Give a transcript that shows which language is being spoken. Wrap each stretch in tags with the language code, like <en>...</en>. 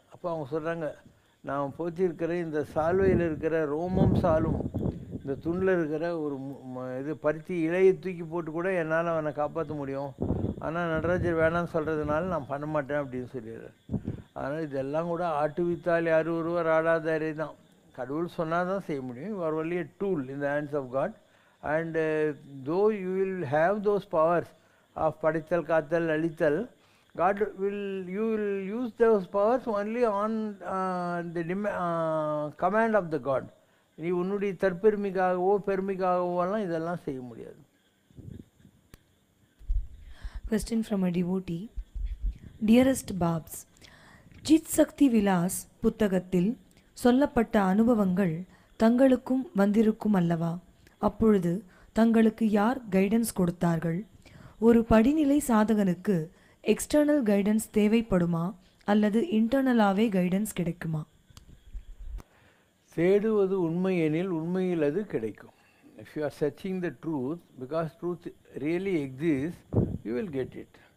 <ta>அப்போ அவங்க சொல்கிறாங்க, நான் போத்திருக்கிற இந்த சால்வையில் இருக்கிற ரோமம் சாலும் இந்த துணில் இருக்கிற ஒரு இது பருத்தி இலையை தூக்கி போட்டு கூட என்னால் அவனை காப்பாற்ற முடியும், ஆனால் நடராஜர் வேணான்னு சொல்கிறதுனால நான் பண்ண மாட்டேன் அப்படின்னு சொல்லிடுறாரு. அதனால் இதெல்லாம் கூட ஆட்டு வித்தால் யார் ஒருவர் ஆடாதாரே தான். கடவுள் சொன்னால் தான் செய்ய முடியும்.</ta> <en>You are only a tool in the hands of God. And though you will have those powers of padithal, kathal, lalital, God will, you will use those powers only on the command of the God.</en> <ta>நீ உன்னுடைய தற்பெருமைக்காகவோ பெருமைக்காகவோலாம் இதெல்லாம் செய்ய முடியாது.</ta> <en>Question from a devotee.</en> <ta>Dearest Babs, ஜித் சக்தி விலாஸ் புத்தகத்தில் சொல்லப்பட்ட அனுபவங்கள் தங்களுக்கும் வந்திருக்கும் அல்லவா? அப்பொழுது தங்களுக்கு யார் கைடன்ஸ் கொடுத்தார்கள்? ஒரு படிநிலை சாதகனுக்கு எக்ஸ்டர்னல் கைடன்ஸ் தேவைப்படுமா அல்லது இன்டர்னலாகவே கைடன்ஸ் கிடைக்குமா? தேடுவது உண்மை எனில் உண்மையில் அது கிடைக்கும்.</ta> <en>If you are searching the truth, because truth really exists, you will get it.</en>